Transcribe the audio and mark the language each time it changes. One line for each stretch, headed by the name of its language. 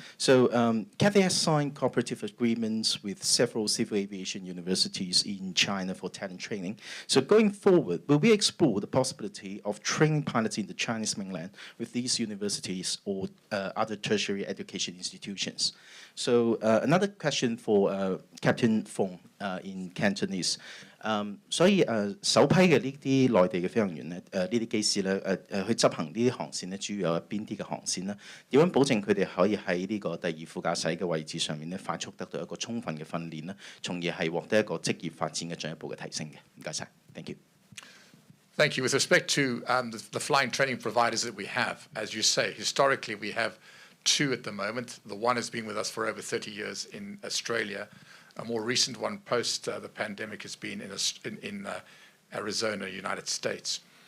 English: So, Cathay has signed cooperative agreements with several civil aviation universities in China for talent training. So, going forward, will we explore the possibility of training pilots in the Chinese mainland with these universities or other tertiary education institutions? So, another question for Captain Fong in Cantonese.
Cantonese: 所以首批嘅呢啲內地嘅飛行員咧，呢啲機師咧，去執行呢啲航線咧，主要有邊啲嘅航線咧？點樣保證佢哋可以喺呢個第二副駕駛嘅位置上面咧，快速得到一個充分嘅訓練咧，從而係獲得一個職業發展嘅進一步嘅提升嘅？唔該晒 ，
English: thank you。 Thank you. With respect to the flying training providers that we have, as you say, historically we have 2 at the moment. The one has been with us for over 30 years in Australia. A more recent one post the pandemic has been in Arizona, United States.